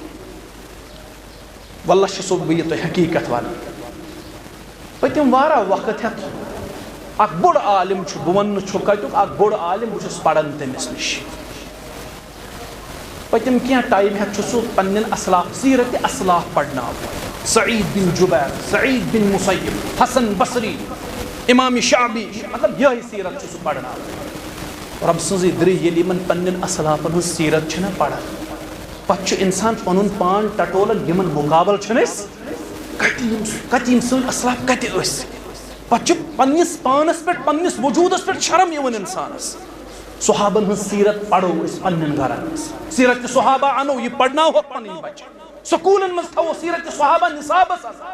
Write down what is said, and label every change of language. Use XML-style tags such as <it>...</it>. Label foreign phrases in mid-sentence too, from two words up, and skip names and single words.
<ks>واللہ چھُسو بہٕ یہِ تۄہہِ حقیٖقت ونان پٔتِم واریاہ وقت ہٮ۪تھ اکھ بوٚڑ عالم چھُ بہٕ ونہٕ نہٕ چھُ کتیُک اکھ بوٚڑ عالم بہٕ چھُس پران تٔمِس نِش پٔتِم کینٛہہ ٹایم ہٮ۪تھ چھُ سُہ پننٮ۪ن اسلاف سیرت اسلاف پرناوان سعید بن جبیر سعید بن مسیب حسن بصری امام شعبی مطلب یہے سیرت چھُ سُہ پرناوان رب سٕنٛزٕے دٕرٕے ییٚلہِ یِمن پننٮ۪ن اسلافن ہٕنٛز سیرت چھِنہ پران پتہٕ چھُ انسان پنُن پان ٹٹولان یِمن مُقابل چھِنہٕ أسۍ کتہِ یِم سٲنۍ اسلاف کتہِ ٲسۍ پتہٕ چھُ پننِس پانس پٮ۪ٹھ پننِس وجوٗدس پٮ۪ٹھ شرم یِوان انسانس صحابن ہٕنٛز سیرت پرو أسۍ پننٮ۪ن گرن منٛز سیرت صحابہ انو یہِ پرناوہوکھ پنٕنۍ بچہِ سکوٗلن منٛز تھاوو سیرت صحابہ نصابس</ks>